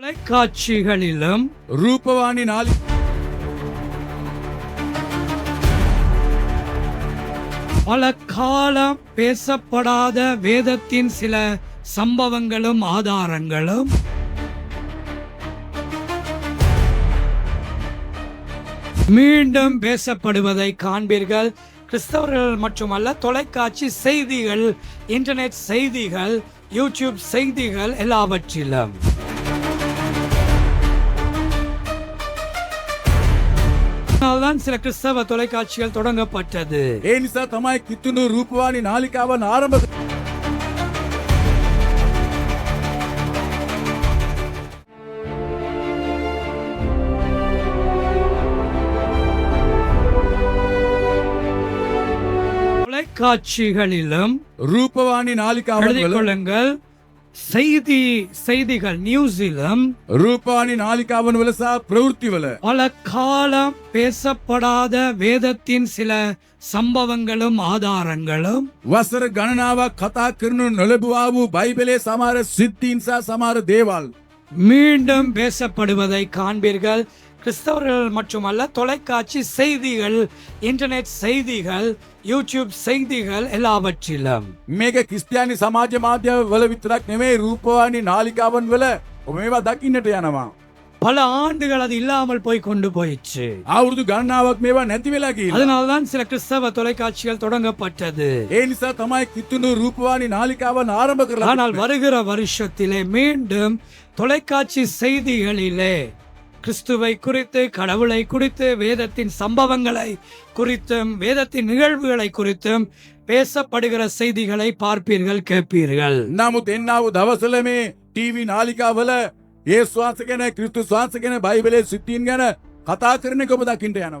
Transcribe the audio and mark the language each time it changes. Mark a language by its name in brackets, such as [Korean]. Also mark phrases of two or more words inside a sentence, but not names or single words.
[Tamil] தொலைக்காட்சிகளிலும் [Sinhala] රූපවාහිනී නාලි [Tamil] பல காலம் பேசப்படாத வேதத்தின் சில சம்பவங்களும் ஆதாரங்களும் மீண்டும் பேசப்படுவதை காண்பீர்கள். கிறிஸ்தவர்கள் மட்டுமல்ல, தொலைக்காட்சி செய்திகள், இன்டர்நெட் செய்திகள், யூடியூப் செய்திகள் எல்லாவற்றிலும். அதனால்தான் சில கிறிஸ்தவ தொலைக்காட்சிகள் தொடங்கப்பட்டது. [Sinhala] ඒ නිසා තමයි කිතුණු රූපවාහිනී නාලිකාවන් ආරම්භ [Tamil] தொலைக்காட்சிகளிலும் [Sinhala] රූපවාහිනී නාලිකාවන් [Tamil] எழுதிக் [Sinhala] වල [Tamil] கொள்ளுங்கள். செய்திகள் நியூஸிலும் [Sinhala] රූපවාහිනී නාලිකාවන් වල සහ ප්‍රවෘත්ති වල [Tamil] பல காலம் பேசப்படாத வேதத்தின் சில சம்பவங்களும் ஆதாரங்களும் [Sinhala] වසර ගණනාවක් කතා කරනු නොලැබුවා වූ බයිබලයේ සමහර සිද්ධීන් සහ සමහර දේවල් [Tamil] மீண்டும் பேசப்படுவதை காண்பீர்கள். கிறிஸ்தவர்கள் மட்டுமல்ல, தொலைக்காட்சி செய்திகள், இன்டர்நெட் செய்திகள், யூடியூப் செய்திகள் எல்லாவற்றிலும். [Sinhala] මේක ක්‍රිස්තියානි සමාජ මාධ්‍ය වල විතරක් නෙමෙයි රූපවාහිනී නාලිකාවන් වල මේවා දකින්නට යනවා. [Tamil] பல ஆண்டுகள் அது இல்லாமல் போய் கொண்டு போயிடுச்சு. [Sinhala] අවුරුදු ගණනාවක් මේවා නැති වෙලා ගිහිල්ලා. [Tamil] அதனால்தான் சில கிறிஸ்தவ தொலைக்காட்சிகள் தொடங்கப்பட்டது. [Sinhala] ඒ නිසා තමයි කිතුණු රූපවාහිනී නාලිකාවන් ආරම්භ කරලා. [Tamil] ஆனால் வருகிற வருஷத்திலே மீண்டும் தொலைக்காட்சி செய்திகளிலே கிறிஸ்துவை குறித்து, கடவுளை குறித்து, வேதத்தின் சம்பவங்களை குறித்தும், வேதத்தின் நிகழ்வுகளை குறித்தும் பேசப்படுகிற செய்திகளை பார்ப்பீர்கள், கேட்பீர்கள். [Sinhala] නමුත් එන්නා වූ දවසල මේ ටීවී නාලිකාවල ඒ ශ්වාස ගැන, ක්‍රිස්තු ශ්වාස ගැන, බයිබලයේ සිද්ධීන් ගැන කතා කරන එක ඔබ දකින්න යනවා.